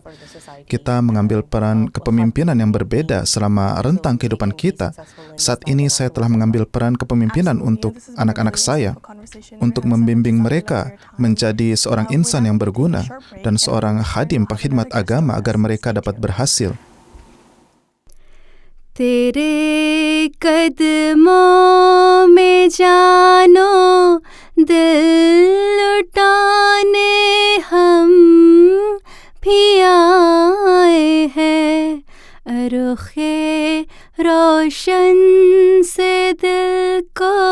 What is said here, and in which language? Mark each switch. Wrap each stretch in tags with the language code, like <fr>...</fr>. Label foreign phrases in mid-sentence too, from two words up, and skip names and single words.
<id>Kita mengambil peran kepemimpinan yang berbeda selama rentang kehidupan kita. Saat ini saya telah mengambil peran kepemimpinan untuk anak-anak saya, untuk membimbing mereka menjadi seorang insan yang berguna dan seorang khadim pengkhidmat agama agar mereka dapat berhasil.</id> <ur>तेरे कदमों में जानो दिल लुटाने हम भी आए हैं रुखे रोशन से दिल को</ur>